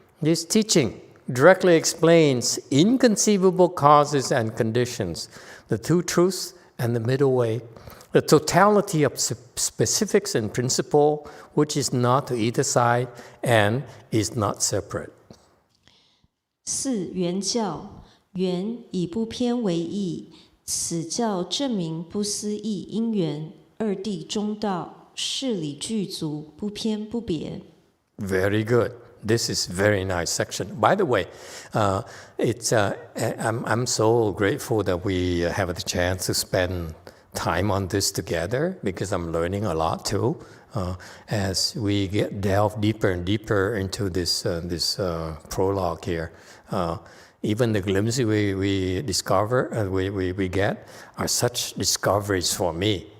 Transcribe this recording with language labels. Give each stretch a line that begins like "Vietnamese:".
English: This teaching directly explains inconceivable causes and conditions, the two truths and the middle way, the totality of specifics and principle, which is not to either side and is not separate.
Chinese: 四原教，原以不偏为义，此教证明不思议因缘，二谛中道，事理具足，不偏不别。
English: Very good. This is very nice section. By the way, I'm so grateful that we have the chance to spend time on this together because I'm learning a lot too. As we delve deeper and deeper into this prologue here, even the glimpses we discover, we get, are such discoveries for me.